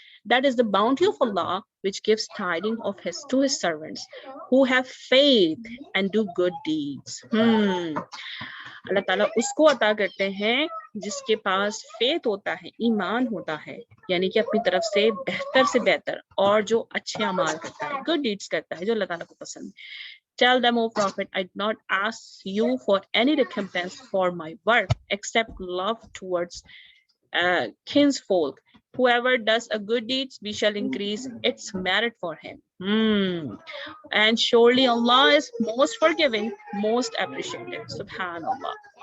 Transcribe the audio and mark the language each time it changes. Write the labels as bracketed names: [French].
[English] That is the bounty of Allah which gives tidings of to his servants who have faith and do good deeds. [Urdu] اللہ تعالیٰ اس کو عطا کرتے ہیں جس کے پاس فیتھ ہوتا ہے، ایمان ہوتا ہے، یعنی کہ اپنی طرف سے بہتر اور جو اچھے اعمال کرتا ہے، گڈ ڈیڈز کرتا ہے، جو اللہ تعالیٰ کو پسند ہے. [English] Tell them, O Prophet, I did not ask you for any recompense for my work except love towards kinsfolk. Whoever does a good deed, we shall increase its merit for him. And surely Allah is most forgiving, most appreciative. Subhanallah.